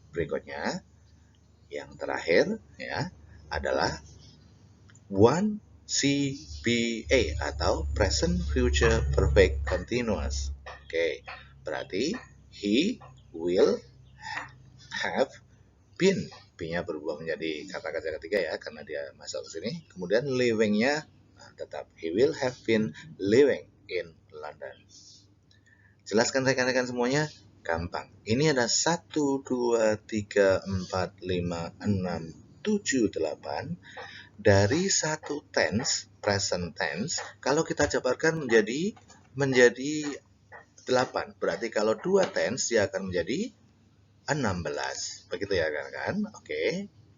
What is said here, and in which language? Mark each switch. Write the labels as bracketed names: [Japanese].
[Indonesian] Berikutnya yang terakhir ya adalah 1CPA atau present future perfect continuous. Oke. Berarti [English] he will have been. [Indonesian] B-nya berubah menjadi kata kerja ketiga ya karena dia masuk ke sini. Kemudian living-nya tetap [English] he will have been living in London. [Indonesian] Jelaskan rekan-rekan semuanya, gampang. Ini ada 1 2 3 4 5 6 7 8 dari satu tense, present tense, kalau kita jabarkan menjadi 8. Berarti kalau dua tense dia akan menjadi 16. Begitu ya kan? Oke.